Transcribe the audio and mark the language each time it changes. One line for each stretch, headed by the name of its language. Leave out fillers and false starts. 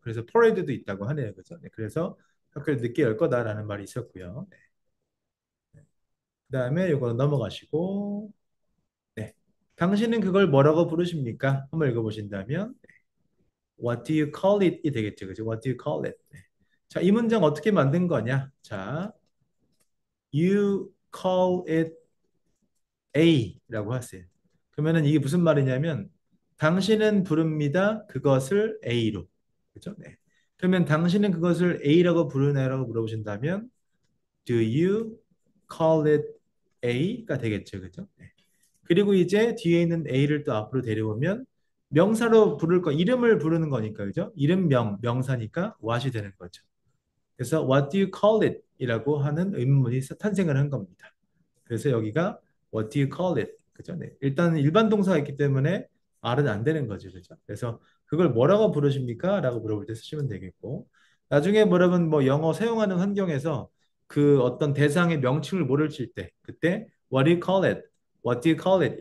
Korean: 그래서 퍼레이드도 있다고 하네요, 그죠? 네, 그래서 학교를 늦게 열 거다라는 말이 있었고요. 네. 그다음에 이거 넘어가시고, 네. 당신은 그걸 뭐라고 부르십니까? 한번 읽어보신다면
English: What do you call it?
Korean: 이 되겠죠, 그죠?
English: What do you call it?
Korean: 네. 자, 이 문장 어떻게 만든 거냐? 자, you call it A라고 하세요. 그러면은 이게 무슨 말이냐면 당신은 부릅니다. 그것을 A로. 그죠? 네. 그러면 당신은 그것을 A라고 부르나요라고 물어보신다면
English: Do you call it A
Korean: 가 되겠죠. 그죠? 네. 그리고 이제 뒤에 있는 A를 또 앞으로 데려오면 명사로 부를 거 이름을 부르는 거니까 그죠? 이름명 명사니까 what이 되는 거죠. 그래서
English: what do you call it?
Korean: 이라고 하는 의문문이 탄생을 한 겁니다. 그래서 여기가
English: what do you call it?
Korean: 그죠? 네. 일단 일반 동사가 있기 때문에 R은 안 되는 거죠. 그죠? 그래서 그걸 뭐라고 부르십니까? 라고 물어볼 때 쓰시면 되겠고 나중에 뭐 여러분 뭐 영어 사용하는 환경에서 그 어떤 대상의 명칭을 모를 때 그때
English: what do you call it? What do you call it?